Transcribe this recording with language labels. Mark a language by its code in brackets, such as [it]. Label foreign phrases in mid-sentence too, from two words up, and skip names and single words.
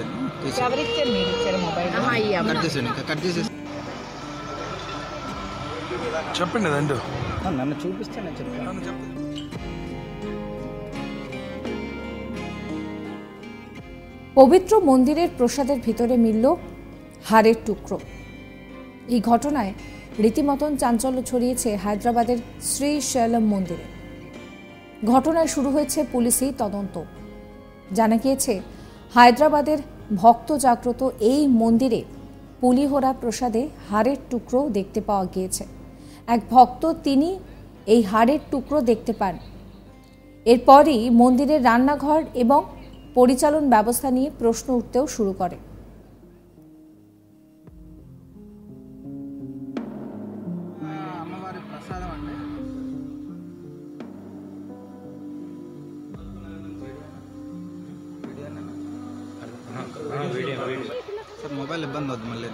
[te] ఎవరిచ్చారు మీరు ఇచ్చారు మొబైల్ కట్ చేసేసి చెప్పండి అదేంటో నన్ను చూపిస్తే నేను చెప్తాను నన్ను చెప్తా [bn] পবিত্র মন্দিরের প্রসাদের ভিতরে মিলল হাড়ের টুকরো। এই ঘটনায় রীতিমতন চাঞ্চল্য ছড়িয়েছে হায়দ্রাবাদের শ্রী শৈলম মন্দিরে। ঘটনায় শুরু হয়েছে পুলিশি তদন্ত। জানা গিয়েছে হায়দ্রাবাদের ভক্ত জাগ্রত এই মন্দিরে পুলিহোরা প্রসাদে হাড়ের টুকরো দেখতে পাওয়া গিয়েছে। এক ভক্ত তিনি এই হাড়ের টুকরো দেখতে পান। এরপরই মন্দিরের রান্নাঘর এবং পরিচালন ব্যবস্থা নিয়ে প্রশ্ন উঠতেও শুরু করে। [te] అమ్మవారి ప్రసాదం అండి సార్ మొబైల్ ఇబ్బంది అవుతుంది మళ్ళీ